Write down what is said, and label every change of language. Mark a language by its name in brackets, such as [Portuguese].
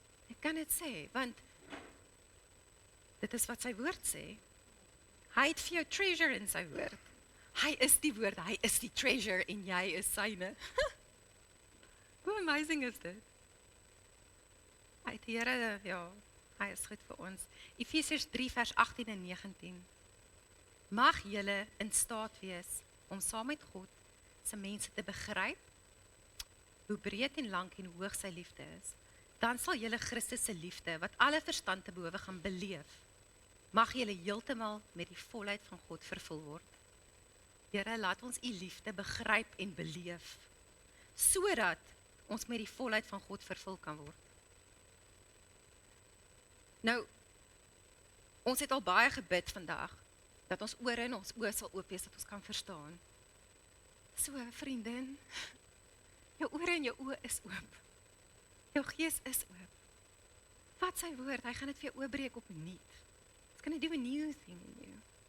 [Afrikaans] Ek kan dit sê, want dit is wat sy woord sê. Hy het vir jou treasure in sy woord. Hy is die woord, hy is die treasure en jy is syne. Hoe amazing is dit? Hy het Here, ja, hy is goed vir ons. Efesiërs 3 vers 18 en 19. Mag julle in staat wees om saam met God se mense te begryp, hoe breed en lank en hoog sy liefde is, dan sal julle Christus se liefde, wat alle verstand te bowe gaan beleef, mag julle heeltemal met die volheid van God vervul word. Here, laat ons u liefde begryp en beleef, sodat ons met die volheid van God vervul kan word. Nou, ons het al baie gebid vandag, dat ons ore en ons oë sal oop wees, dat ons kan verstaan. So, vriendin, jou ore en jou oë is oop. Jou gees is oop. Vat sy woord, hy gaan dit vir jou oopbreek opnuut. [English] He's going to do a new thing in you.